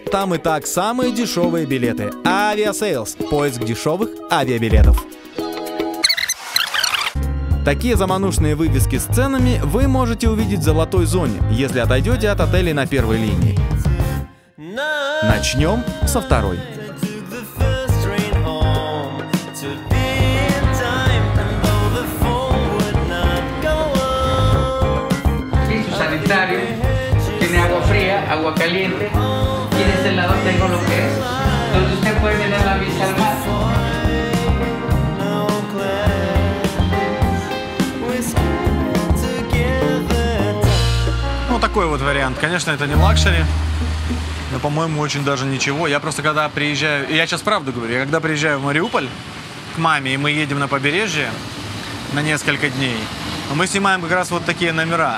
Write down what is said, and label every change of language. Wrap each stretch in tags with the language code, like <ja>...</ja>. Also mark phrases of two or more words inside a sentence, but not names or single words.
<ru>Там и так самые дешевые билеты. Aviasales – поиск дешевых авиабилетов. Такие заманушные вывески с ценами вы можете увидеть в золотой зоне, если отойдете от отелей на первой линии. Начнем со второй.</ru> <es>Tiene agua fría, agua caliente, y de este lado tengo lo que es. Entonces usted puede tener la vista al mar.</es> <ru>Ну, такой вот вариант. Конечно, это не лакшери, но, по-моему, очень даже ничего. Я просто когда приезжаю, я сейчас правду говорю, я когда приезжаю в Мариуполь к маме, и мы едем на побережье на несколько дней, мы снимаем как раз вот такие номера.</ru>